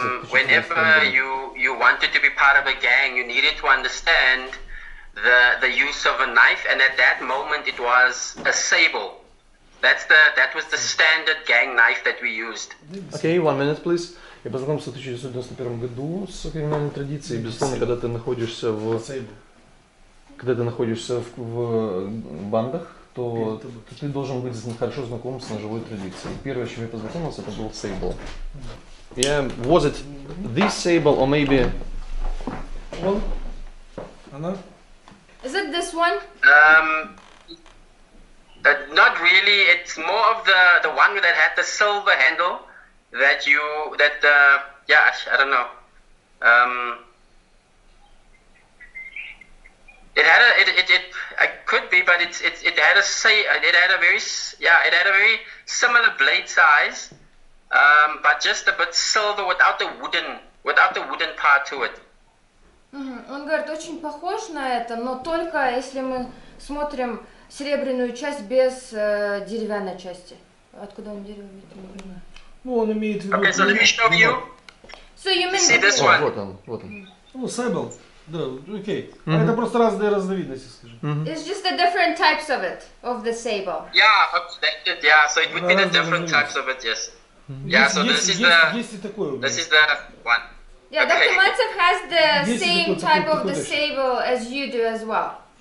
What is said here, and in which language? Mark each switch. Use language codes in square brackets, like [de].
[en] Whenever you wanted to be part of a gang, you needed to understand the use of a knife, and at that moment it was a sable. That was the standard gang knife that we used. Okay, 1 minute, please. [ru] Я познакомился в 1991 году с криминальной традицией. Безусловно, когда ты находишься в бандах, то ты должен быть хорошо знаком с ножевой традицией. Первое, с чем я познакомился, это был sable. [en] Yeah, was it this sable or maybe? [ru] Она? [en] Is it this one? Not really. It's more of the one that had the silver handle I don't know. It could be, but it had a very similar blade size, but just a bit silver without the wooden part to it. [ru] Он говорит, очень похож на это, но только если мы смотрим серебряную часть без деревянной части. Откуда он дерево видит? Ну, он имеет в виду... [en] Okay, so let me show you. So you mean See this one? [ru] Вот он. Ну, sable. Да, окей. Это просто разные разновидности, скажем. [en] It's just the different types of it, of the sable. Yeah, so it would be the different types of it, yes. Yeah, so this is the one. Yeah, Okay. Dr. Maltsev has the same type of the sable as you do as well.